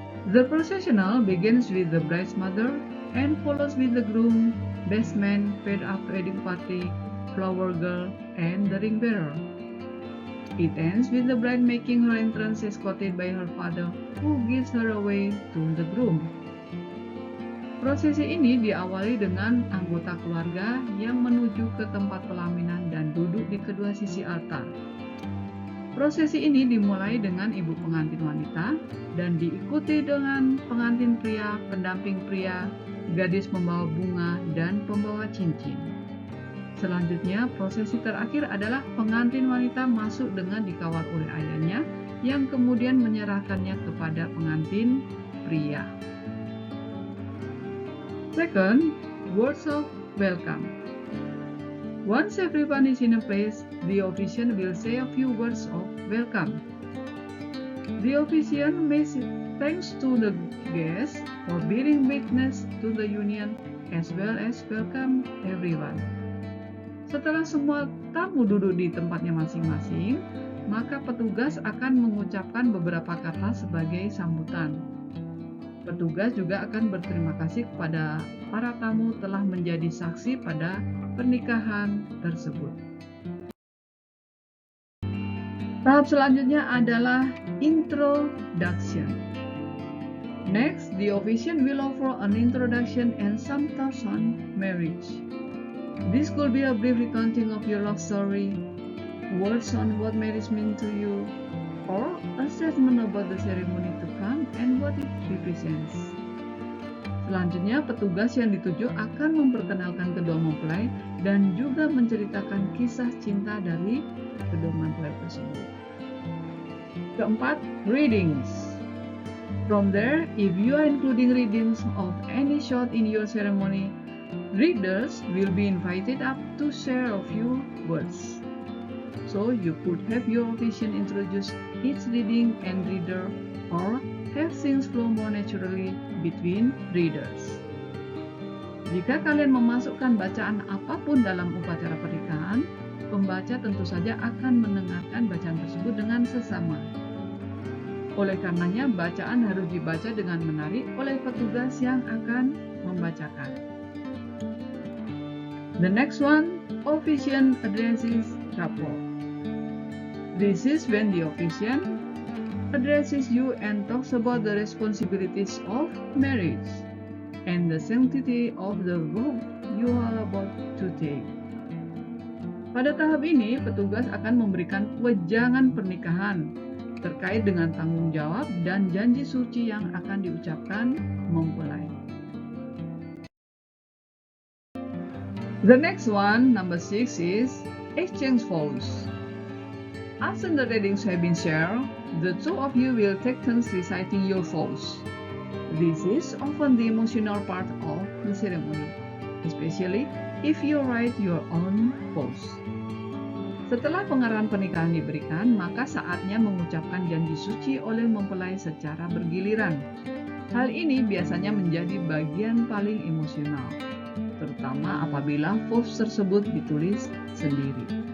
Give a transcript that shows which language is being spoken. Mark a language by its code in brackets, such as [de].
[en] The processional begins with the bride's mother and follows with the groom, best man, paid-up wedding party, flower girl, and the ring bearer. It ends with the bride making her entrance escorted by her father, who gives her away to the groom. [id] Prosesi ini diawali dengan anggota keluarga yang menuju ke tempat pelaminan dan duduk di kedua sisi altar. Prosesi ini dimulai dengan ibu pengantin wanita dan diikuti dengan pengantin pria, pendamping pria, gadis pembawa bunga, dan pembawa cincin. Selanjutnya, prosesi terakhir adalah pengantin wanita masuk dengan dikawal oleh ayahnya yang kemudian menyerahkannya kepada pengantin pria. [en] Second, words of welcome. Once everyone is in a place, the officiant will say a few words of welcome. The officiant may say thanks to the guests for bearing witness to the union as well as welcome everyone. [id] Setelah semua tamu duduk di tempatnya masing-masing, maka petugas akan mengucapkan beberapa kata sebagai sambutan. Petugas juga akan berterima kasih kepada para tamu telah menjadi saksi pada pernikahan tersebut. Tahap selanjutnya adalah introduction. [en] Next, the officiant will offer an introduction and some thoughts on marriage. This could be a brief recounting of your love story, words on what marriage means to you, or a statement about the ceremony to come and what it represents. [id] Selanjutnya, petugas yang dituju akan memperkenalkan kedua mempelai dan juga menceritakan kisah cinta dari kedua mempelai tersebut. Keempat, readings. [en] From there, if you are including readings of any short in your ceremony, readers will be invited up to share a few words. So you could have your officiant introduce each reading and reader, or have things flow more naturally between readers. [id] Jika kalian memasukkan bacaan apapun dalam upacara pernikahan, pembaca tentu saja akan mendengarkan bacaan tersebut dengan sesama. Oleh karenanya, bacaan harus dibaca dengan menarik oleh petugas yang akan membacakan. [en] The next one, officiant addresses couple. This is when the officiant addresses you and talks about the responsibilities of marriage and the sanctity of the vow you are about to take. [id] Pada tahap ini, petugas akan memberikan wejangan pernikahan terkait dengan tanggung jawab dan janji suci yang akan diucapkan mempelai. [en] The next one, number 6, is exchange vows. After the readings have been shared, the two of you will take turns reciting your vows. This is often the emotional part of the ceremony, especially if you write your own vows. [id] Setelah pengarahan pernikahan diberikan, maka saatnya mengucapkan janji suci oleh mempelai secara bergiliran. Hal ini biasanya menjadi bagian paling emosional, terutama apabila vows tersebut ditulis sendiri.